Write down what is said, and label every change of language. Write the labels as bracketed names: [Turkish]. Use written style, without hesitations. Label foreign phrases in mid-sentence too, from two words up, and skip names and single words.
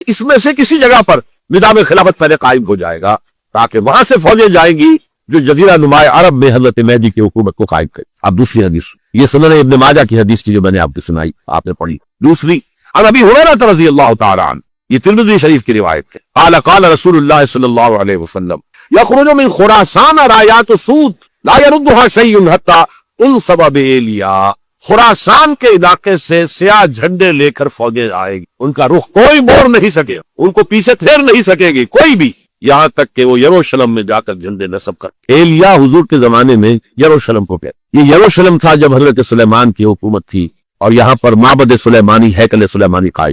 [Urdu] اس میں سے کسی جگہ پر نظام خلافت پہلے قائم ہو جائے گا تاکہ وہاں سے فوجیں جائیں گی جو جزیرہ نما عرب میں حضرت مہدی کی حکومت کو قائم کرے. اب دوسری حدیث، یہ سنن ابن ماجہ کی حدیث تھی جو میں نے آپ کو سنائی، آپ نے پڑھی. دوسری [Arabic] عن ابی ہریرہ رضی اللہ تعالی عنہ، [Urdu] یہ ترمذی شریف کی روایت ہے. [Arabic] قال قال رسول اللہ صلی اللہ علیہ وسلم یخرج من خراسان رایات سود لا يردها شیء حتی انصب بإیلیا. [Urdu] خراسان کے علاقے سے سیاہ جھنڈے لے کر فوجیں آئے گی، ان کا رخ کوئی موڑ نہیں سکے، ان کو پیچھے پھیر نہیں سکے گی کوئی بھی، یہاں تک کہ وہ یروشلم میں جا کر جھنڈے نصب کر. ایلیا حضور کے زمانے میں یروشلم کو کہتے، یہ یروشلم تھا جب حضرت سلیمان کی حکومت تھی اور یہاں پر معبد سلیمانی، ہیکل سلیمانی قائم.